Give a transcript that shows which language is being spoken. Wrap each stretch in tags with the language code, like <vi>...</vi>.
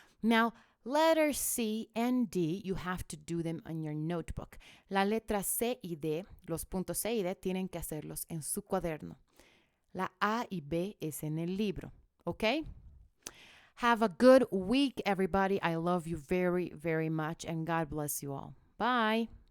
<en>Now, letter C and D, you have to do them on your notebook.</en> <es>La letra C y D, los puntos C y D, tienen que hacerlos en su cuaderno. La A y B es en el libro. ¿Ok?</es> <en>Have a good week, everybody. I love you very, very much, and God bless you all. Bye.</en>